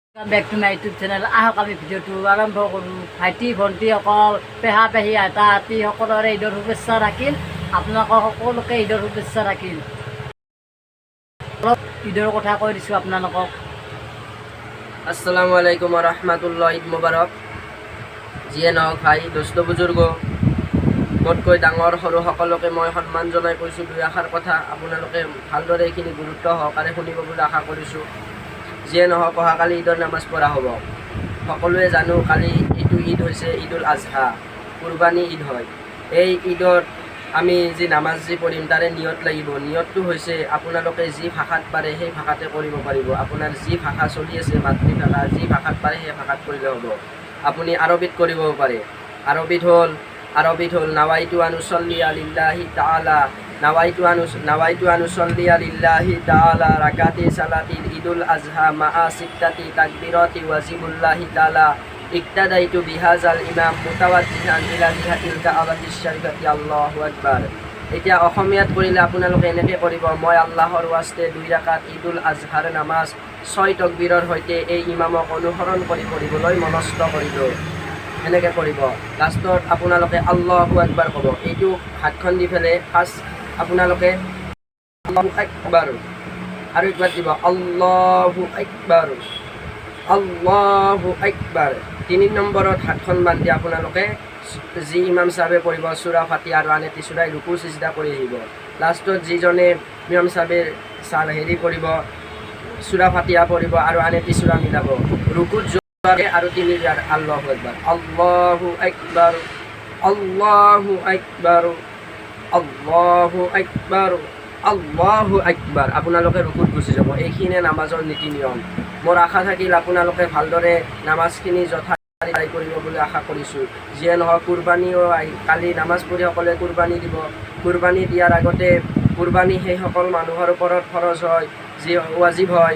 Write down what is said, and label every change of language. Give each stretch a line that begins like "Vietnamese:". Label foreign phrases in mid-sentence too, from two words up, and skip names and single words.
English: Welcome back to my YouTube channel.
Assamese: আহক আমি ভিডিঅ'টো আৰম্ভ কৰোঁ। ভাইটি ভণ্টিসকল, পেহা পেহী আইতা আতি সকলোৰে ঈদৰ শুভেচ্ছা ৰাখিল। আপোনালোকক সকলোকে ঈদৰ শুভেচ্ছা ৰাখিল। অলপ ঈদৰ কথা কৈ দিছোঁ আপোনালোকক।
Arabic: السلام عليكم ورحمة الله عيد مبارك.
Assamese: যিয়ে নহওক ভাই দোস্ত বুজুৰ্গ মোতকৈ ডাঙৰ সৰু সকলোকে মই সন্মান জনাই কৈছোঁ দুই আশাৰ কথা। আপোনালোকে ভালদৰে এইখিনি গুৰুত্ব সহকাৰে শুনিব বুলি আশা কৰিছোঁ। যিয়ে নহওক অহাকালি ঈদৰ নামাজ পঢ়া হ'ব। সকলোৱে জানো কালি এইটো ঈদ হৈছে ঈদুল আজহা, কুৰবানী ঈদ হয়। এই ঈদত আমি যি নামাজ যি পঢ়িম তাৰে নিয়ত লাগিব। নিয়তটো হৈছে আপোনালোকে যি ভাষাত পাৰে সেই ভাষাতে কৰিব পাৰিব। আপোনাৰ যি ভাষা চলি আছে মাতৃভাষা, যি ভাষাত পাৰে সেই ভাষাত কৰিলে হ'ব। আপুনি আৰবিত কৰিব পাৰে। আৰবিত হ'ল
Arabic: نويت أن أصلي لله تعالى نويت أن أصلي لله تعالى ركعتي صلاة عيد الأضحى مع ستة تكبيرات واجب الله تعالى اقتديت بهذا الإمام متوجها إلى جهة الكعبة الشريفة الله أكبر.
Assamese: এতিয়া অসমীয়াত কৰিলে আপোনালোকে এনেকৈ কৰিব, মই আল্লাহৰ ৱাস্তে 2 ৰাকাত ঈদুল আজহাৰ নামাজ 6 তকবীৰৰ সৈতে এই ইমামক অনুসৰণ কৰি পঢ়িবলৈ মনস্থ কৰিলোঁ। এনেকৈ কৰিব। লাষ্টত আপোনালোকে
Arabic: الله أكبر
Assamese: ক'ব। এইটো হাতখন দি পেলাই ফাৰ্ষ্ট আপোনালোকে
Arabic: الله أكبر
Assamese: আৰু একবাৰ দিব
Arabic: الله أكبر الله أكبر.
Assamese: 3 নম্বৰত হাতখন বান্ধি আপোনালোকে যি ইমাম চাহেবে পঢ়িব সূৰা ফাতিহা আৰু আন এটি সূৰাই ৰুকু সিজদা কৰি আহিব। লাষ্টত যিজনে ইমাম চাহেবে পঢ়িব সূৰা ফাতিহা পঢ়িব আৰু আন এটি সূৰা মিলাব। ৰুকুত আৰু
Arabic: 3 الله أكبر الله أكبر الله أكبر الله أكبر الله أكبر.
Assamese: আপোনালোকে ৰুকুত গুচি যাব। এইখিনিয়ে নামাজৰ নীতি নিয়ম। মোৰ আশা থাকিল আপোনালোকে ভালদৰে নামাজখিনি যথাৰীতি কৰিব বুলি আশা কৰিছোঁ। যিয়ে নহওক কুৰবানীও কালি নামাজ পঢ়ি সকলোৱে কুৰবানী দিব। কুৰবানী দিয়াৰ আগতে কুৰবানী সেইসকল মানুহৰ ওপৰত খৰচ হয়, যি ৱাজিব হয়।